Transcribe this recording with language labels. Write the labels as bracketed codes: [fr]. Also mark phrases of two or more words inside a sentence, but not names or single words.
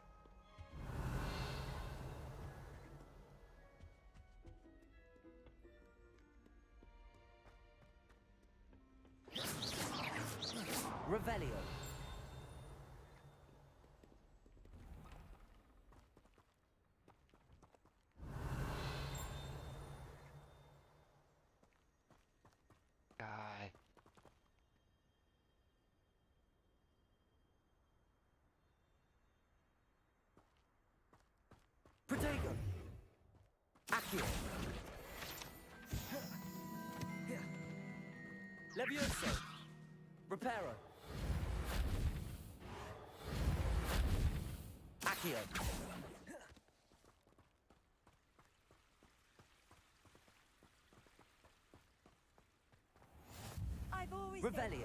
[en] Revelio. Aj. Protego. Accio. Levioso. Reparo. Accio. I've always Revelio.